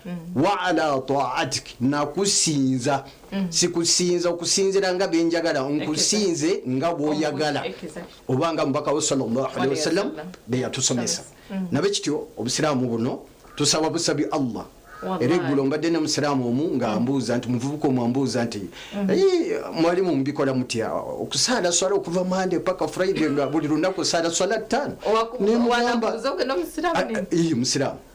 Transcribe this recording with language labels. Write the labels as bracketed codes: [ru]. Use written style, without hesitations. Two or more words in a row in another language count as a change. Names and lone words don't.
[ar] وعلى طاعتك [lg] nakusinza sikusinza okusinzira nga benjagala nkusinze nga bwoyagala obanga mubaka wa [ar] صلى الله عليه وسلم [lg] beyatusomesa nabe kityo obusiraamu buno tusaba busabi Allah eregulo mbadde ne musiraamu omu nga ambuuza nti muvubuka omwambuuza nti mwalimu mubikola mutya okusaala swala okuva Monday paka Friday nga buli lunaku saala swala 5 nemugamba musiraamu